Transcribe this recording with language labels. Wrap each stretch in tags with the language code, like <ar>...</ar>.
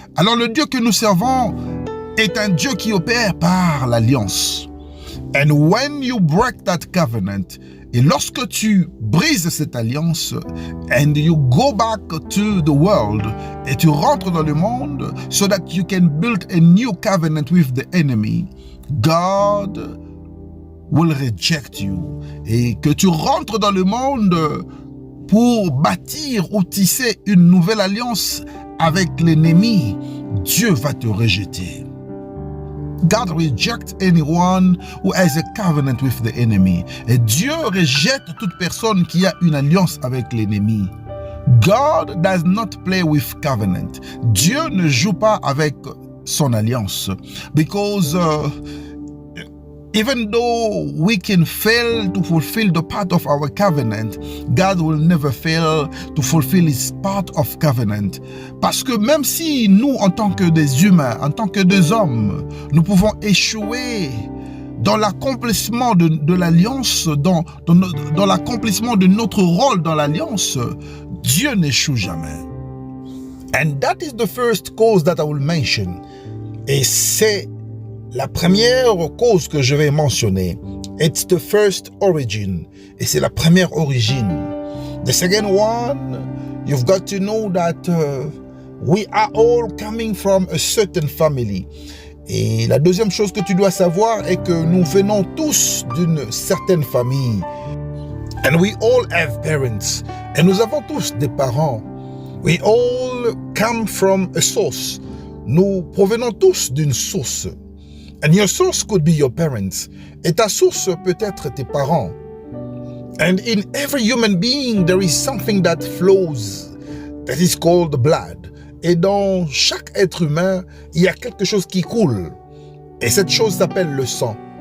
<fr>Alors le Dieu que nous servons est un Dieu qui opère par l'alliance.</fr> <en>And when you break that covenant,</en> <fr>et lorsque tu brises cette alliance,</fr> <en>and you go back to the world,</en> <fr>et tu rentres dans le monde,</fr> <en>so that you can build a new covenant with the enemy, God will reject you.</en> <fr>Et que tu rentres dans le monde pour bâtir ou tisser une nouvelle alliance avec l'ennemi, Dieu va te rejeter.</fr> <en>God rejects anyone who has a covenant with the enemy.</en> <fr>Et Dieu rejette toute personne qui a une alliance avec l'ennemi.</fr> <en>God does not play with covenant.</en> <fr>Dieu ne joue pas avec son alliance.</fr> <en>Because even though we can fail to fulfill the part of our covenant, God will never fail to fulfill his part of covenant.</en> <fr>Parce que même si nous, en tant que des humains, en tant que des hommes, nous pouvons échouer dans l'accomplissement de l'alliance, dans l'accomplissement de notre rôle dans l'alliance, Dieu n'échoue jamais.</fr> <en>And that is the first cause that I will mention.</en> <fr>Et c'est la première cause que je vais mentionner.</fr> <en>It's the first origin.</en> <fr>Et c'est la première origine.</fr> <en>The second one, you've got to know that we are all coming from a certain family.</en> <fr>Et la deuxième chose que tu dois savoir est que nous venons tous d'une certaine famille.</fr> <en>And we all have parents.</en> <fr>Et nous avons tous des parents.</fr> <en>We all come from a source.</en> <fr>Nous provenons tous d'une source.</fr> <en>And your source could be your parents.</en> <fr>Et ta source peut être tes parents.</fr> <en>And in every human being, there is something that flows, that is called blood.</en> <fr>Et dans chaque être humain, il y a quelque chose qui coule. Et cette chose s'appelle le sang.</fr>